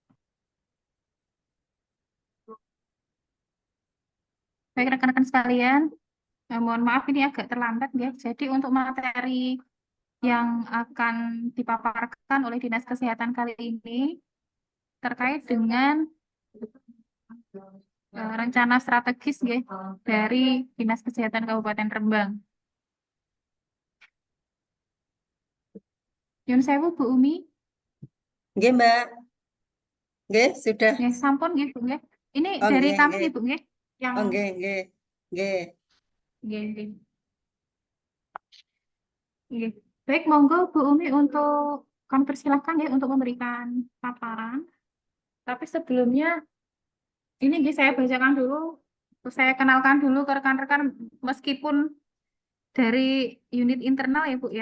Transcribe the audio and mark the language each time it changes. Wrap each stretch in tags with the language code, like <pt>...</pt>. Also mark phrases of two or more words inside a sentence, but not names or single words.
<id>Baik rekan-rekan sekalian, mohon maaf ini agak terlambat ya. Jadi untuk materi yang akan dipaparkan oleh Dinas Kesehatan kali ini terkait dengan rencana strategis ya, dari Dinas Kesehatan Kabupaten Rembang.</id> <jv>Yun sewu Bu Umi. Nggih, Mbak. Nggih,</jv> <id>sudah. Ya,</id> <jv>sampun nggih Bu nggih.</jv> <id>Ini Oh, dari</id> <jv>nggih,</jv> <id>kami</id> <jv>nggih. Bu nggih yang Oh, nggih, nggih. Nggih. nggih, nggih. Nggih.</jv> <id>Baik, monggo Bu Umi untuk kami persilahkan ya untuk memberikan paparan. Tapi sebelumnya ini nggih saya bacakan dulu, saya kenalkan dulu ke rekan-rekan meskipun dari unit internal ya Bu ya.</id>